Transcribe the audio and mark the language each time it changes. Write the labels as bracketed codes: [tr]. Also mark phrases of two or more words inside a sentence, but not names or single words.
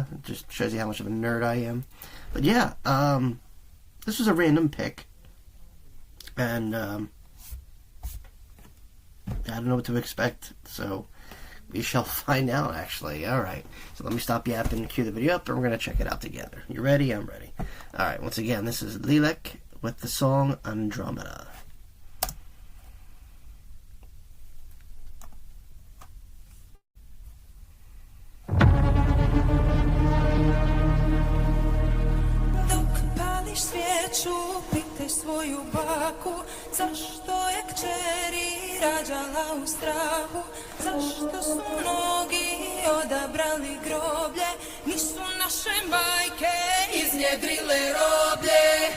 [en] It just shows you how much of a nerd I am. But yeah, this was a random pick, and I don't know what to expect, so we shall find out, actually. Alright, so let me stop yapping, cue the video up, and we're going to check it out together. You ready? I'm ready. Alright, once again, this is LELEK with the song Andromeda. [hr] Pitaj svoju baku, zašto je kćeri rađala u strahu, zašto su mnogi odabrali groblje, nisu naše majke iznjedrile roblje.